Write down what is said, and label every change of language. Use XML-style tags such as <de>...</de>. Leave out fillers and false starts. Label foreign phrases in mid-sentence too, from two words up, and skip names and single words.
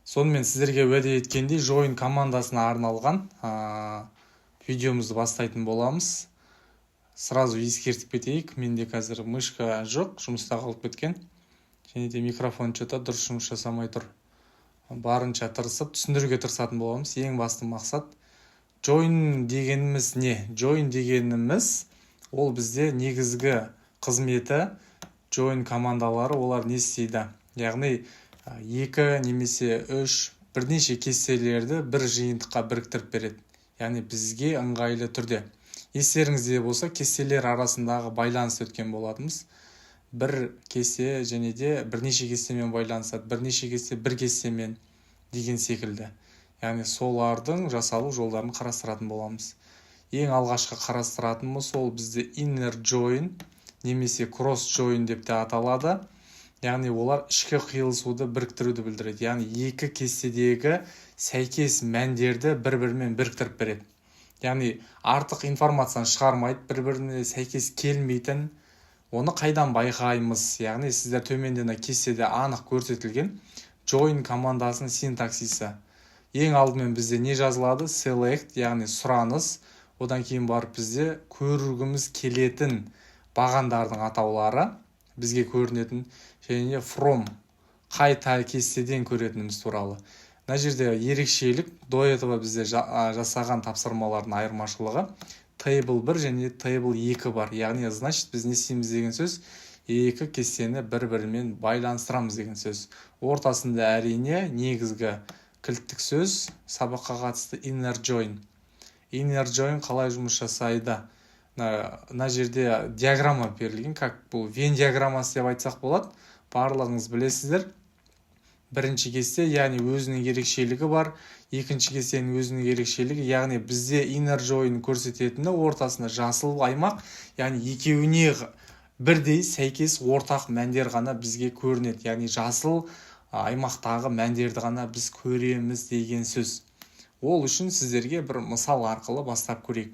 <kk>Сонымен сіздерге уәде еткендей join командасына арналған видеомызды бастайтын боламыз. Сразу ескертіп кетейік, менде қазір мышка жоқ, жұмыста қалып кеткен. Және де микрофон что-то дұрыс жұмыс жасамай тұр. Барынша тырысып, түсіндіруге тырысатын боламыз. Ең басты мақсат join дегеніміз не? Join дегеніміз ол бізде негізгі қызметі join командалары, олар не істейді? Яғни екі немесе үш бірнеше кестелерді бір жиынтыққа біріктіріп береді. Яғни бізге ыңғайлы түрде. Естеріңізде болса, кестелер арасындағы байланыс өткен болатымыз. Бір кесте және де бірнеше кестемен байланысады, бірнеше кесте бір кестемен деген секілді. Яғни солардың жасалу жолдарын қарастыратын боламыз. Ең алғашқы қарастыратынымыз ол бізде</kk> <en>inner join</en> <kk>немесе</kk> <en>cross join</en> <kk>деп те аталады. Яғни олар ішкі қиылысуды біріктіруді білдіреді. Яғни екі кестедегі сәйкес мәндерді бір-бірімен біріктіріп береді. Яғни артық информацияны шығармайды, бір-біріне сәйкес келмейтін. Оны қайдан байқаймыз? Яғни сіздер төмендегі кестеде анық көрсетілген join командасының синтаксисі. Ең алдымен бізде не жазылады? Select, яғни сұраныс. Одан кейін барып бізде көргіміз келетін бағандардың атаулары бізге көрінетін, және from, қай кестеден көретініміз туралы. Мына жерде ерекшелік,</kk> <ru>до этого</ru> <kk>бізде жасаған тапсырмалардың айырмашылығы table 1 және table 2 бар. Яғни, значит, біз не істейміз деген сөз, екі кестені бір-бірімен байланыстырамыз деген сөз. Ортасында әрине негізгі кілттік сөз сабаққа қатысты</kk> <en>inner join. Inner join</en> <kk>қалай жұмыс жасайды? Мына жерде диаграмма берілген, как бұл Вен диаграммасы деп айтсақ болады. Барлығыңыз білесіздер. Бірінші кесте, яғни өзінің ерекшелігі бар. Екінші кестенің өзінің ерекшелігі, яғни бізде</kk> <en>inner join</en> <kk>көрсететіні ортасында жасыл аймақ, яғни екеуіне бірдей сәйкес ортақ мәндер ғана бізге көрінеді. Яғни жасыл аймақтағы мәндерді ғана біз көреміз деген сөз. Ол үшін сіздерге бір мысал арқылы бастап көрейік.</kk>